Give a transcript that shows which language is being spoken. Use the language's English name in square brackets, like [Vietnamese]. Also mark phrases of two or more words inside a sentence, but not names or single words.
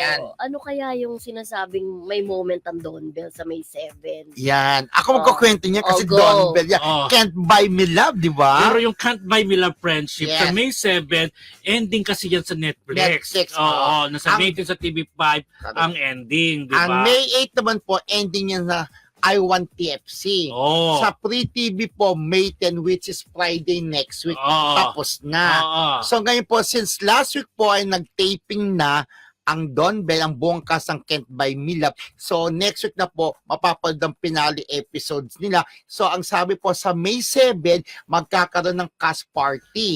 [Filipino] Ano kaya yung sinasabing may moment ang Don Bell sa May 7? Yan. Ako magkukwento niya kasi go. Don Bell yan. Can't Buy Me Love, di ba? Pero yung Can't Buy Me Love Friendship, Yes. sa May 7, ending kasi yan sa Netflix. Netflix, Oo, nasa ang- May 10 sa TV5 ang ending, di Ang ba? May 8 naman po, ending niya na I Want TFC. Oo. Sa Free TV po, May 10, [English] which is Friday next week. [Filipino] Oo. Tapos na. Oo. So ngayon po, since last week po ay nag-taping na ang Don Bell, ang buong cast ng Can't Buy Me Love. So next week na po, mapapanood ang [English] finale episodes [Filipino] nila. So ang sabi po, sa May 7, magkakaroon ng [English] cast party.